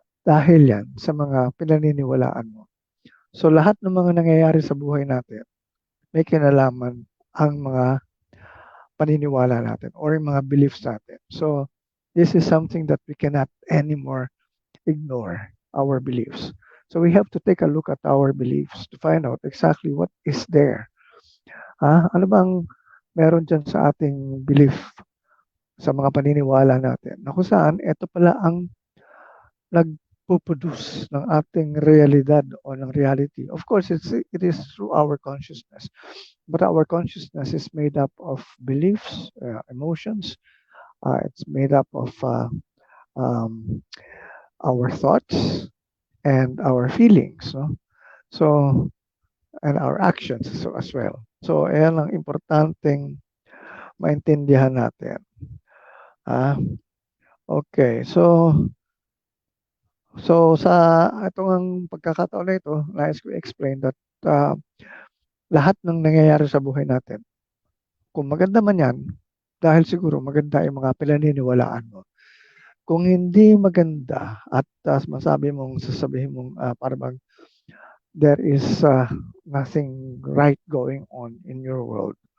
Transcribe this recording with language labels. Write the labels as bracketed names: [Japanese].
[Filipino] dahil yan sa mga pinaniniwalaan mo. So lahat ng mga nangyayari sa buhay natin, may kinalaman ang mga paniniwala natin or yung mga beliefs natin. [English] So this is something that we cannot anymore ignore our beliefs. So we have to take a look at our beliefs to find out exactly what is there. [Filipino] Ano bang meron dyan sa ating belief, sa mga paniniwala natin, na kung saan ito pala ang nagpo-produce ng ating realidad o ng reality. [English] Of course, it is through our consciousness. But our consciousness is made up of beliefs, emotions. It's made up of um, our thoughts and our feelings. No? So, and our actions so as well. [Filipino] So, ayan ang importanteng maintindihan natin. Ah, okay. So sa itong pagkakataon na ito, nais ko [English] explain that [Filipino] lahat ng nangyayari sa buhay natin, kung maganda man yan, dahil siguro maganda yung mga pinaniniwalaan mo. Kung hindi maganda at sasabihin mong parang [English] there is nothing right going on in your world.